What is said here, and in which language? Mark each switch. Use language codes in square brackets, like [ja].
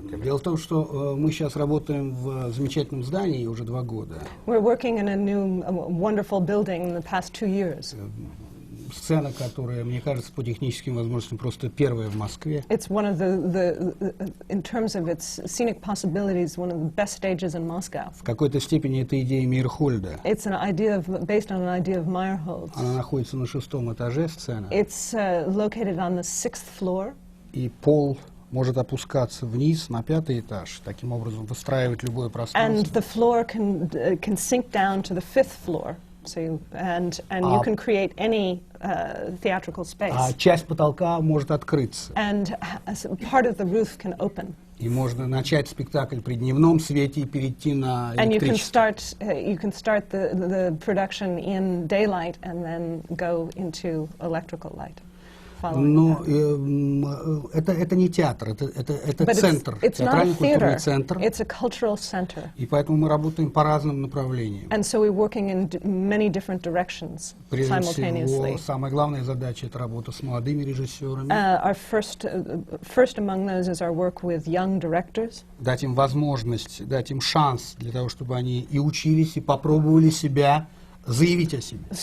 [ru] Дело в том, что мы сейчас работаем в замечательном здании уже 2 года. [en] We're working in a new, wonderful building in the past 2 years. [ru] сцена, которая, мне кажется, по техническим возможностям просто первая в Москве. [en] It's one of the in terms of its scenic possibilities, one of the best stages in Moscow. [ru] В какой-то степени это идея Мейерхольда. [en] It's an idea based on an idea of Meyerhold's. [ru] Она находится на 6-м этаже сцены. [en] It's located on the 6th floor. [ru] И пол может опускаться вниз на 5-й этаж, таким образом выстраивать любое пространство. [en] And the floor can sink down to the 5th floor. So you can create any theatrical space. [ru] А часть потолка может открыться. [en] And part of the roof can open. [ru] И можно начать спектакль при дневном свете и перейти на электричество. [en] And you can start the production in daylight and then go into electrical light. [ru] Но это не театр, это центр, театрально-культурный центр. [en] It's a cultural center. [ru] И поэтому мы работаем по разным направлениям. [en] And so we're working in many different directions simultaneously. [ru] Прежде всего, самая главная задача — это работа с молодыми режиссерами. [en] Our first among those is our work with young directors. [ru] Дать им возможность, дать им шанс для того, чтобы они и учились, и попробовали себя, заявить о себе.